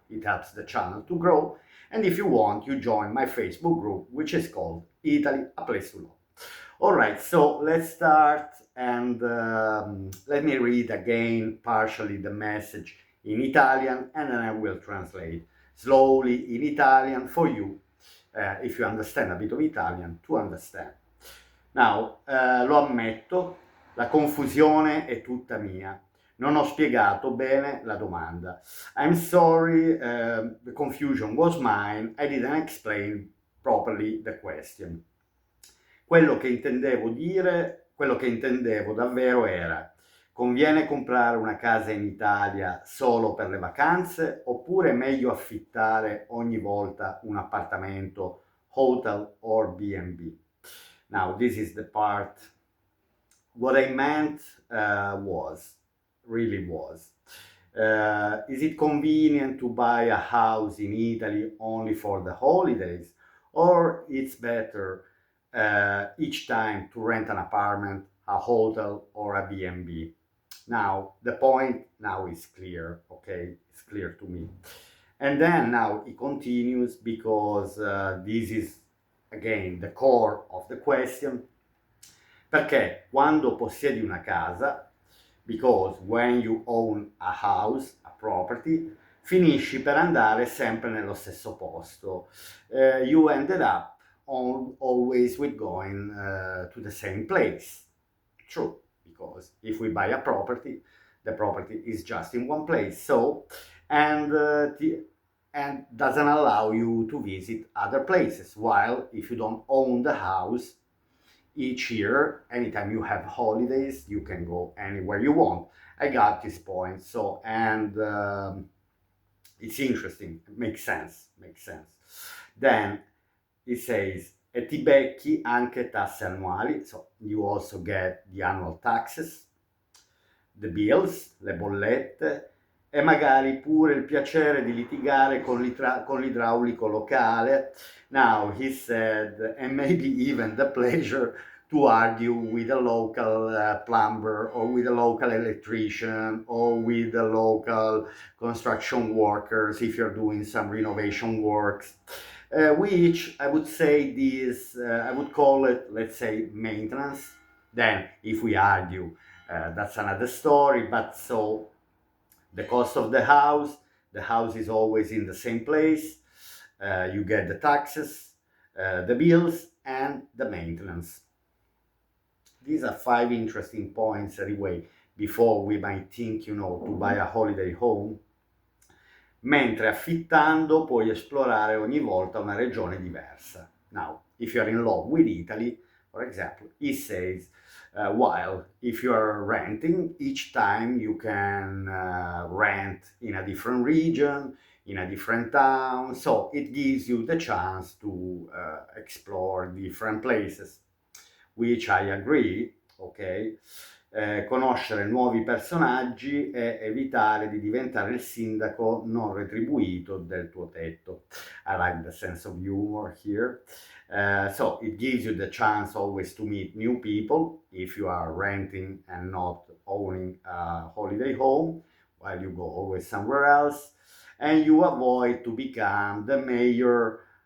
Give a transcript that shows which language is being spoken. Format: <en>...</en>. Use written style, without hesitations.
<en>It helps the channel to grow. And if you want, you join my Facebook group, which is called Italy, a place to love. All right, so let's start, and let me read again partially the message in Italian, and then I will translate slowly in Italian for you, if you understand a bit of Italian, to understand. Now,</en> <it>lo ammetto, la confusione è tutta mia. Non ho spiegato bene la domanda.</it> <en>I'm sorry, the confusion was mine. I didn't explain properly the question.</en> <it>Quello che intendevo davvero era: conviene comprare una casa in Italia solo per le vacanze oppure è meglio affittare ogni volta un appartamento, hotel or B&B?</it> <en>Now, this is the part. What I meant really was, is it convenient to buy a house in Italy only for the holidays, or it's better each time to rent an apartment, a hotel, or a B&B? Now, the point now is clear, okay? It's clear to me. And then now he continues because this is, again, the core of the question.</en> <it>Perché quando possiedi una casa,</it> <en>because when you own a house, a property,</en> <it>finisci per andare sempre nello stesso posto.</it> <en>You ended up always with going to the same place. True, because if we buy a property, the property is just in one place. So, and doesn't allow you to visit other places. While if you don't own the house, each year, anytime you have holidays, you can go anywhere you want. I got this point. So, and it's interesting. It makes sense. Then it says,</en> <it>e ti becchi anche tasse annuali.</it> <en>So you also get the annual taxes, the bills,</en> <it>le bollette, e magari pure il piacere di litigare con l'idraulico locale.</it> <en>Now, he said, and maybe even the pleasure to argue with a local plumber or with a local electrician or with the local construction workers if you're doing some renovation works, which I would say I would call it, let's say, maintenance. Then, if we argue, that's another story, but so the cost of the house is always in the same place. You get the taxes, the bills, and the maintenance. These are 5 interesting points anyway, before we might think, to buy a holiday home.</en> <it>Mentre affittando puoi esplorare ogni volta una regione diversa.</it> <en>Now, if you're in love with Italy, for example, he says, while if you're renting, each time you can rent in a different region, in a different town, so it gives you the chance to explore different places, which I agree, okay?</en> <it>conoscere nuovi personaggi e evitare di diventare il sindaco non retribuito del tuo tetto.</it> <en>I like the sense of humor here. So it gives you the chance always to meet new people if you are renting and not owning a holiday home while you go always somewhere else, and you avoid to become the major</en>